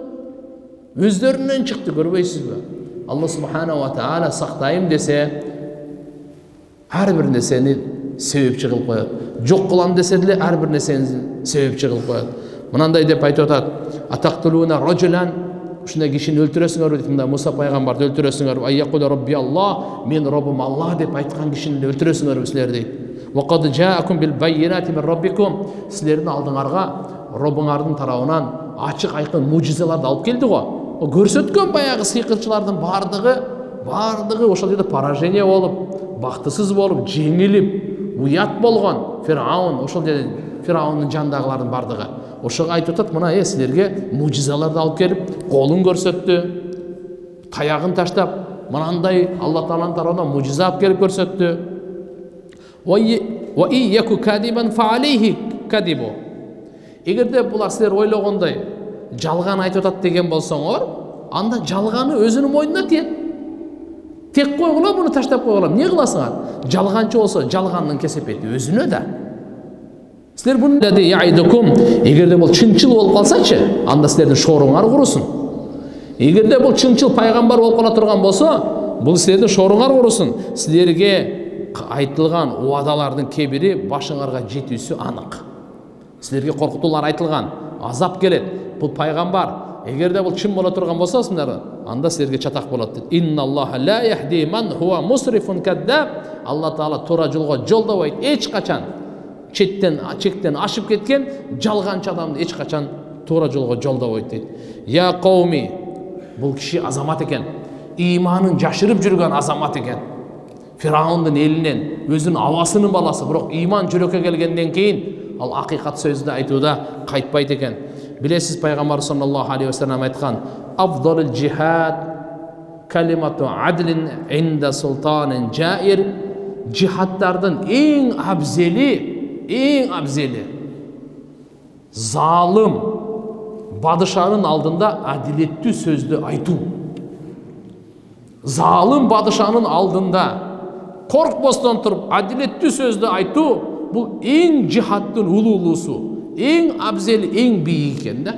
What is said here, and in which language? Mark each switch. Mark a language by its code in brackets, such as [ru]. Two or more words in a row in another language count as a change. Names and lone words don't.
[ky] Өздөрүнөн чыкты, көрбөйсүзбү? [ar] الله سبحانه وتعالى [ky] сактайм десе, ар бир нерсени себепчи кылып коет. Жок кылам десе деле ар бир нерсени себепчи кылып коет. Мынандай деп айтып атат. [ar] أتقتلون رجلا, [ky] ушундай кишини өлтүрөсүңөрбү дейт. Мында Муса пайгамбарды өлтүрөсүңөрбү? [ar] أن يقول ربي الله, [ky] мен робум Аллах деп айткан кишини өлтүрөсүңөрбү силер дейт. [ar] وقد جاءكم بالبينات من ربكم. [ky] Силердин алдыңарга робуңардын тарабынан ачык айкын мужизаларды алып келди го. Көрсөткөн баягы сыйкырчылардын бардыгы ошол жерде поражение болуп, бактысыз болуп, жеңилип, уят болгон Фир'аун, ошол жерде Фир'аундун жандагылардын бардыгы. Ошого айтып атат, мына силерге мужизаларды алып келип, колун көрсөттү, таягын таштап, мынандай Алла Тааланын тарабынан мужиза алып келип көрсөттү. [ar] وإن يك كاذبا فعليه كذبه. [ky] Эгерде булар силер ойлогондой жалган айтып атат деген болсоңор, анда жалганы өзүнүн мойнуна тиет. Тек койгула, буну таштап койгула. Эмне кыласыңар? Жалганчы болсо, жалгандын кесепети өзүнө да. Силер буну да яйдукум, эгерде бул чынчыл болуп калсачы, анда силердин шооруңар курусун. Эгерде бул чынчыл пайгамбар болуп кала турган болсо, бул силердин шооруңар курусун. Силерге айтылган уадалардын кебири башыңарга жетүүсү анык. Силерге коркутуулар айтылган, азап келет. Бул пайгамбар, эгерде бул чын боло турган болсо, анда силерге чатак болот дейт. [ar] إن الله لا يهدي من هو مسرف كذاب. [ky] Алла Таала туура жолго жолдобойт эч качан. Чектен ашып кеткен жалганчы адамды эч качан туура жолго жолдобойт дейт. [ar] يا قوم, [ky] бул киши азамат экен. Иманын жашырып жүргөн азамат экен. Фираундун элинен өзүнүн абасынын баласы, бирок иман жүрөккө келгенден кийин ал акыйкат сөздү айтууда кайтпайт экен. Билесиз, пайгамбар [ar] صلى الله عليه وسلم [ky] айткан: [ar] "أفضل الجهاد كلمة عدل عند سلطان جائر". [ky] Джихадтардын эң абзели залым бадышанын алдында адилеттүү сөздү айтуу. Залым бадышанын алдында коркпостон туруп адилеттүү сөздү айтуу бул эң жихадтын улуулуусу, эң абзели, эң бийик экен да.